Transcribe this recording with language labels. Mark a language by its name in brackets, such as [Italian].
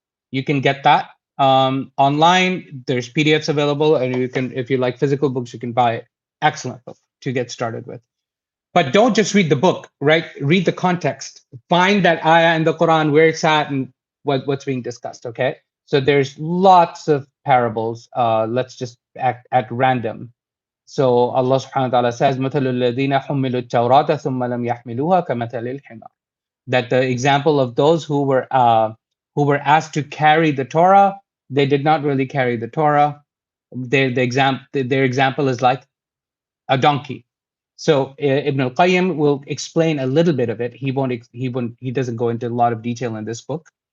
[English] You can get that online. There's PDFs available, and you can, if you like physical books, you can buy it. Excellent book to get started with. But don't just read the book, right? Read the context. Find that ayah in the Quran, where it's at and what's being discussed, okay? So there's lots of parables. Let's just act at random. So Allah subhanahu wa ta'ala says, [Arabic] مَثَلُ الَّذِينَ حُمِّلُوا التَّوْرَاةَ ثُمَّ لَمْ يَحْمِلُوهَا كَمَثَلِ الْحِمَارِ. [English] That the example of those who were asked to carry the Torah, they did not really carry the Torah. Their example is like a donkey. So Ibn al-Qayyim will explain a little bit of it. He doesn't go into a lot of detail in this book.